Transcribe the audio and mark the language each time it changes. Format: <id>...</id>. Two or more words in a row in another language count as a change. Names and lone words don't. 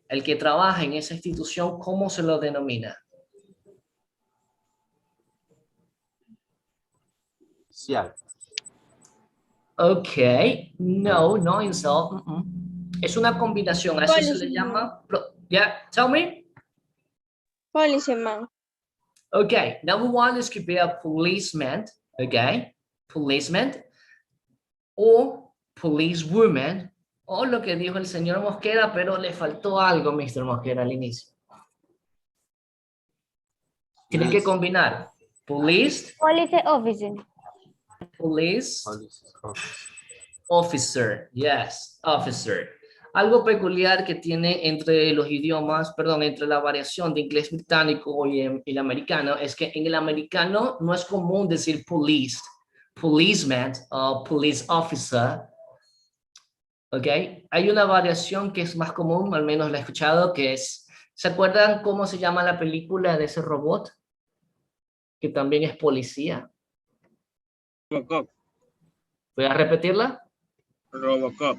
<es>El que trabaja en esa institución, ¿cómo se lo denomina? Ok.</es> <en>No, no insult.</en> <es>Es una combinación. A eso se le llama...</es> <en>Yeah, tell me. Policeman. Okay, number 1 is could be a policeman, okay, policeman,</en> <es>o policewoman, o lo que dijo el señor Mosquera, pero le faltó algo, Mr. Mosquera, al inicio. Tiene que combinar police</es> <en>officer. Police officer, yes, officer.</en> <es>Algo peculiar que tiene entre los idiomas, perdón, entre la variación de inglés británico y el americano, es que en el americano no es común decir police, policeman o</es> <en>police officer.</en> <es>¿Ok? Hay una variación que es más común, al menos la he escuchado, que es, ¿se acuerdan cómo se llama la película de ese robot? Que también es policía. Robocop. ¿Voy a repetirla? Robocop.</es>